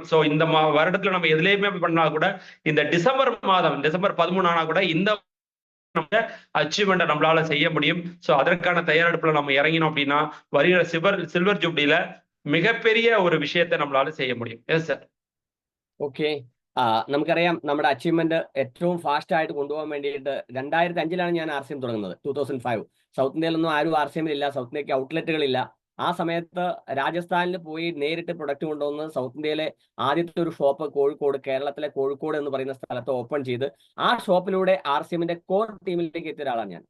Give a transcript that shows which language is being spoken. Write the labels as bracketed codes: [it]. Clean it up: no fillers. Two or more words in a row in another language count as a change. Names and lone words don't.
[ta] ஸோ இந்த வருடத்துல நம்ம எதுலையுமே பண்ணா கூட இந்த டிசம்பர் மாதம், டிசம்பர் 13 ஆனா கூட இந்த அச்சீவ்மெண்ட்டை நம்மளால செய்ய முடியும். ஸோ அதற்கான தயாரெடுப்புல நம்ம இறங்கினோம் அப்படின்னா வருகிற [en] silver jubilee [ta] மிகப்பெரிய ஒரு விஷயத்தை நம்மளால செய்ய முடியும். [en] Yes sir. [ml] ഓക്കെ, നമുക്കറിയാം നമ്മുടെ അച്ചീവ്മെന്റ് ഏറ്റവും ഫാസ്റ്റ് ആയിട്ട് കൊണ്ടുപോകാൻ വേണ്ടിയിട്ട് 2005 ഞാൻ RCM തുടങ്ങുന്നത്. 2005 സൗത്ത് ഇന്ത്യയിലൊന്നും ആരും RCM ഇല്ല, സൗത്ത് ഇന്ത്യക്ക് ഔട്ട്ലെറ്റുകളില്ല. ആ സമയത്ത് രാജസ്ഥാനിൽ പോയി നേരിട്ട് പ്രൊഡക്റ്റ് കൊണ്ടുവന്ന് സൗത്ത് ഇന്ത്യയിലെ ആദ്യത്തെ ഒരു ഷോപ്പ് കോഴിക്കോട്, കേരളത്തിലെ കോഴിക്കോട് എന്ന് പറയുന്ന സ്ഥലത്ത് ഓപ്പൺ ചെയ്ത് ആ ഷോപ്പിലൂടെ RCMന്റെ [en] core team [ml] എത്തിയ ഒരാളാണ് ഞാൻ.